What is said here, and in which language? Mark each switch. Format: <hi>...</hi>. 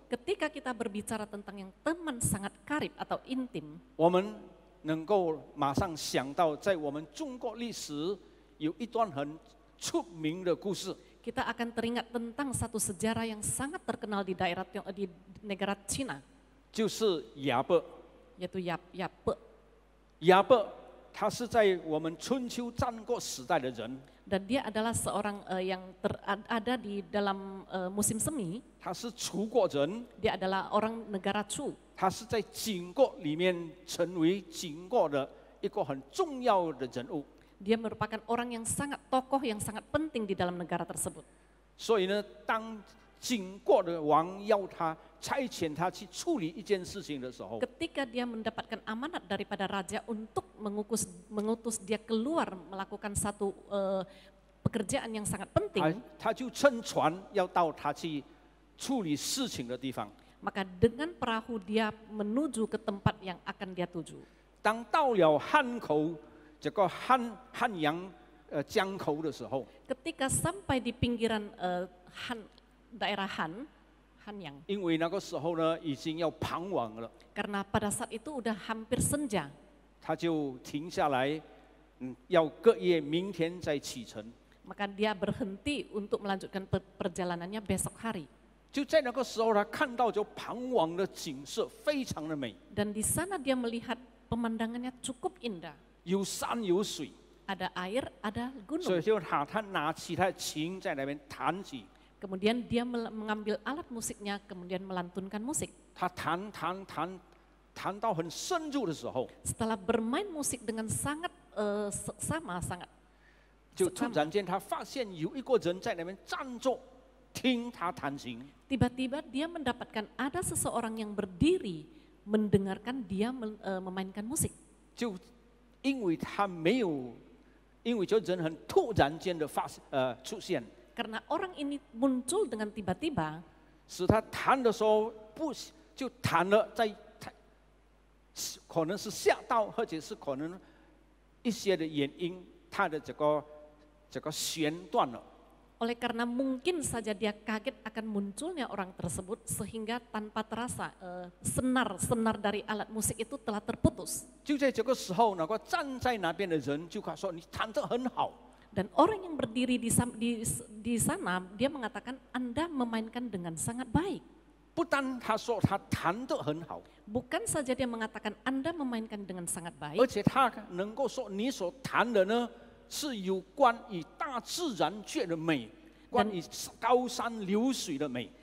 <id>Ketika kita berbicara tentang yang teman sangat karib atau intim,</id> <zh>我们能够马上想到，在我们中国历史有一段很出名的故事，</zh> <id>kita akan teringat tentang satu sejarah yang sangat terkenal di negara Cina,</id> <zh>就是雅各。</zh> <id>yaitu Yape.</id> <zh>雅各他是在我们春秋战国时代的人，</zh> <id>Dan dia adalah seorang yang ada di dalam musim semi.</id> <zh>他是楚国人，</zh> <id>Dia adalah orang negara Chu.</id> <zh>他是在秦国里面成为秦国的一个很重要的人物。</zh> <id>Dia merupakan orang yang sangat tokoh, yang sangat penting di dalam negara tersebut.</id> <zh>所以呢，当经过的王要他差遣他去处理一件事情的时候，</zh> <id>Ketika dia mendapatkan amanat daripada raja untuk mengutus dia keluar melakukan satu pekerjaan yang sangat penting,</id> <zh>他就乘船要到他去处理事情的地方。</zh> <id>maka dengan perahu dia menuju ke tempat yang akan dia tuju.</id> <zh>当到了汉口这个汉阳江口的时候，</zh> <id>Ketika sampai di pinggiran daerah Hanyang,</id> <zh>因为那个时候呢已经要傍晚了，</zh> <id>karena pada saat itu udah hampir senja,</id> <zh>他就停下来，要隔夜明天再启程。</zh> <id>maka dia berhenti untuk melanjutkan perjalanannya besok hari.</id> <zh>就在那个时候，他看到就傍晚的景色非常的美，</zh> <id>Dan di sana dia melihat pemandangannya cukup indah.</id> <zh>有山有水，</zh> <id>Ada air, ada</id> <zh>所以就他拿起他的琴在那边弹起，</zh> <id>Kemudian dia mengambil alat musiknya, kemudian melantunkan musik.</id> <zh>他弹到很深入的时候，</zh> <id>Setelah bermain musik dengan sangat sangat</id> <zh>就突然间他发现有一个人在那边站着听他弹琴。</zh> <id>tiba-tiba dia mendapatkan ada seseorang yang berdiri mendengarkan dia memainkan musik.</id> <zh>就因为他没有，因为就人很突然间的出现，</zh> <id>Karena orang ini muncul dengan tiba-tiba,</id> <zh>使他弹的时候不就弹了在，可能是吓到，或者是可能一些的原因，他的这个弦断了。</zh> <id>oleh karena mungkin saja dia kaget akan munculnya orang tersebut sehingga tanpa terasa senar dari alat musik itu telah terputus.</id> <zh>就在这个时候，那个站在那边的人就说：“你弹得很好。”</zh> <id>Dan orang yang berdiri di sana, dia mengatakan Anda memainkan dengan sangat baik.</id> <zh>不单他说他弹得很好，</zh> <id>Bukan saja dia mengatakan Anda memainkan dengan sangat</id> <zh>而</zh> <id>baik,</id> <zh>且他能够说你所弹的呢是有关于大自然界的美，关于高山流水的美。</zh>